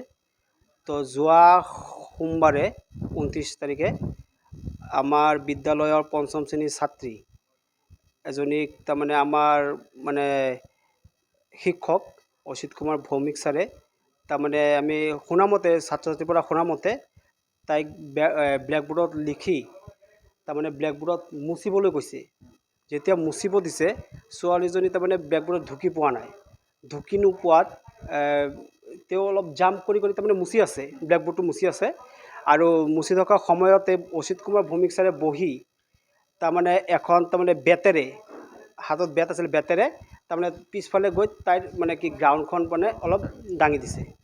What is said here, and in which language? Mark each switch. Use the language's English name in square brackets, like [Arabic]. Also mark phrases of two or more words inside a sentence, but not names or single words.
[Assamese] তো যোৱা সোমবাৰে 29 তাৰিখে আমাৰ বিদ্যালয়ৰ পঞ্চম শ্ৰেণীৰ ছাত্ৰী এজনীক তাৰমানে আমাৰ মানে শিক্ষক অসিত কুমাৰ ভৌমিক ছাৰে তাৰমানে আমি শুনা মতে ছাত্ৰ ছাত্ৰীৰ পৰা শুনা মতে তাইক ব্লেকবোৰ্ডত লিখি তাৰমানে ব্লেকবোৰ্ডত মুচিবলৈ কৈছে। যেতিয়া मुचिब दिছে ছোৱালীজনী তাৰমানে ব্লেকবোৰ্ডত ঢুকি পোৱা নাই। ढुकी নোপোৱাত তেওঁ অলপ জাম্প কৰি তারমানে মুচি আছে, ব্লেকবোর্ডটো মুচি আছে আৰু মুচি থকা সময়তে অচিত কুমাৰ ভৌমিক ছাৰে বহি তারমানে এখন তারমানে বেতেৰে হাতত বেত আছিল বেতেৰে তারমানে পিছফালে গৈ তাইৰ মানে কি গ্ৰাউণ্ডখন মানে অলপ দাঙি দিছে।